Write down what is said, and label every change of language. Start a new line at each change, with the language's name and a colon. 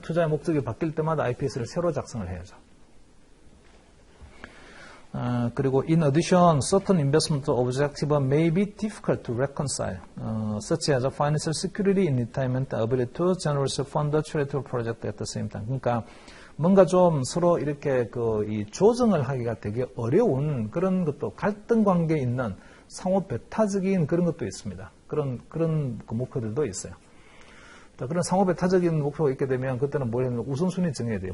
Korean: 투자의 목적이 바뀔 때마다 IPS를 새로 작성을 해야죠.
English: 그리고 in addition, certain investment objectives may be difficult to reconcile, such as financial security in retirement, ability to generously fund a charitable project at the same time.
Korean: 그러니까 뭔가 좀 서로 이렇게 이 조정을 하기가 되게 어려운 그런 것도 갈등 관계에 있는 상호 배타적인 그런 것도 있습니다. 그런 그 목표들도 있어요. 그런 상호 배타적인 목표가 있게 되면 그때는 뭘 해야 되냐면 우선순위 정해야 돼요.